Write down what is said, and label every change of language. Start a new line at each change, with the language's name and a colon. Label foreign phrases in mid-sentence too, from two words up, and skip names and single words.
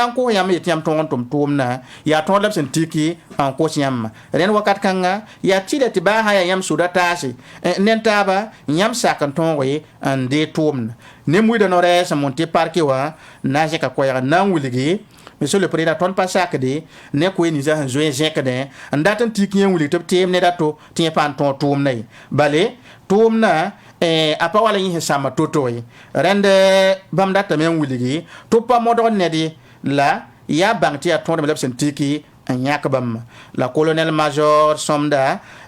Mossi: n kos yãmb yetɩ yãmb tõog n tʋm tʋʋmdã yaa tõod la b sẽn tiki n kos yãmbã rẽnd wakat kãngã yaa tɩ la tɩ baa sã yaa yãmb soda taase nen taaba yãmb sak n tõoge n dee tʋʋmdã ne muida no-rɛɛ sẽn mon tɩ parke wã na n zẽka koɛɛg n na n wilgi
French: monsieur le président
Mossi: tõnd pa sakde ne koe ninsã sẽn zoe zẽkdẽ n dat n tik yẽ wilg tɩ b teem neda to tɩ yẽ paan tõog tʋʋmdã ye bale tʋʋmdã a pa wala yẽ sẽn sãmba to-to ye rẽnd bãmb datame n wilgi tɩ b pa modg ned la yaa bãng tɩ yaa tõodame la b sẽn tiki n yãk bãmba la
French: colonel major
Mossi: sõmda